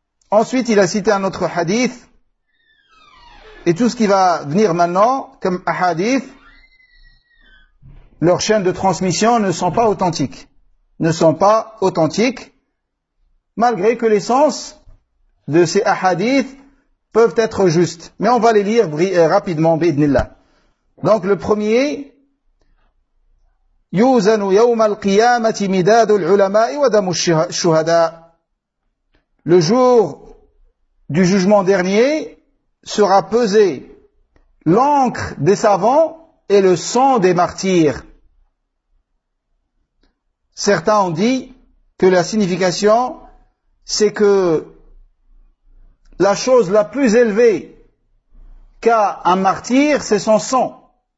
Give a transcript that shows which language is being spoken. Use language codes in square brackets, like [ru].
[fr] Ensuite, il a cité un autre hadith, et tout ce qui va venir maintenant, comme hadith, leurs chaînes de transmission ne sont pas authentiques. Ne sont pas authentiques, malgré que les sens de ces hadiths peuvent être justes. Mais on va les lire rapidement, bi'idhnillah. Donc le premier, [ar] يُوزَنُ يَوْمَ الْقِيَامَةِ مِدَادُ الْعُلَمَاءِ وَدَمُ الشُّهَدَاءِ. [fr] Le jour du jugement dernier sera pesé l'encre des savants et le sang des martyrs. Certains ont dit que la signification, c'est que la chose la plus élevée qu'a un martyr, c'est son sang.